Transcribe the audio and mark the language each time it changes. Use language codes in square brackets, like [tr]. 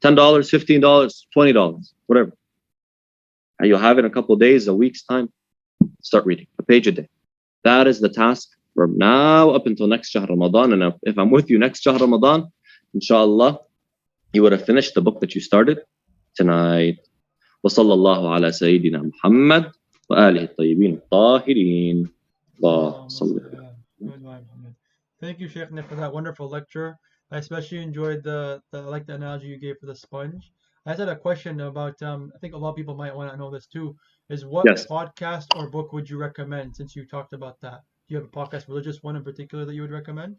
[en] $10, $15, $20, whatever. And you'll have it in a couple of days, a week's time. Start reading a page a day. That is the task from now up until next Shahr Ramadan. And if I'm with you next Shahr Ramadan, inshallah, you would have finished the book that you started tonight. [ar] وصلى الله على سيدنا محمد وآله الطيبين الطاهرين. اللهم صل على. [en] Thank you, Sheikh, for that wonderful lecture. I especially enjoyed the like the analogy you gave for the sponge. I just had a question about I think a lot of people might want to know this too, is what Yes. podcast or book would you recommend, since you talked about that? Do you have a podcast, religious one in particular, that you would recommend?